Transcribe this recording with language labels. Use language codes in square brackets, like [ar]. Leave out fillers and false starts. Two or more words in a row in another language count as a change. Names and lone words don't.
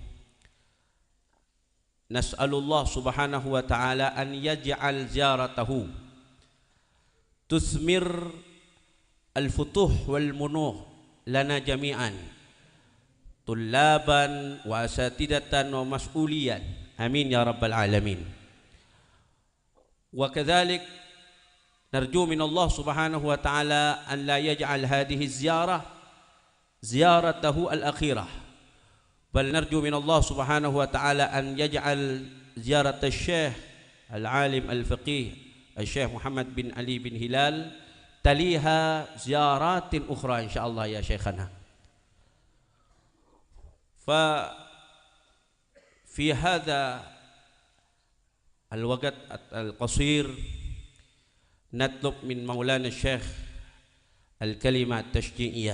[ar] نسأل الله سبحانه وتعالى أن يجعل زيارته تثمر الفتوح والمنوح لنا جميعا طلابا وأساتذة ومسؤولين آمين يا رب العالمين. وكذلك نرجو من الله سبحانه وتعالى أن لا يجعل هذه زيارة زيارته الأخيرة بل نرجو من الله سبحانه وتعالى أن يجعل زيارة الشيخ العالم الفقيه الشيخ محمد بن علي بن هلال تليها زيارة أخرى إن شاء الله يا شيخنا. ففي هذا الوقت القصير نطلب من مولانا الشيخ الكلمة التشجيعية.